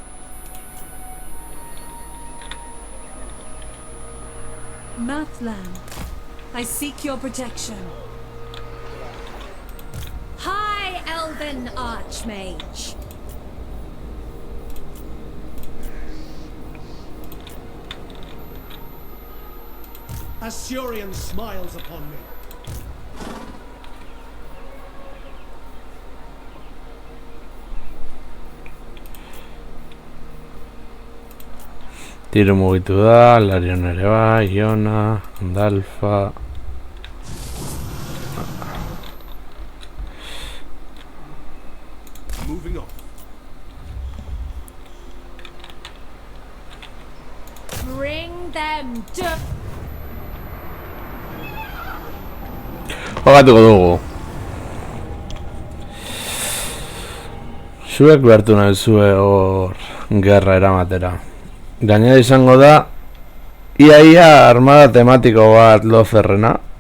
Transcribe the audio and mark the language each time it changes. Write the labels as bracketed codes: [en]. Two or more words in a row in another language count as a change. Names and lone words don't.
[en] Mathlan, I seek your protection. High Elven Archmage. Asturian smiles upon me. [eu] Tiro mugitu da, Larion ere bai, Iona, Andalfa. [en] Moving on. Bring them to... [eu] Jogatuko dugu. Zuek behartu nahi zue hor gerra eramatera. Gainera izango da ia armada tematiko bat Lotherrena.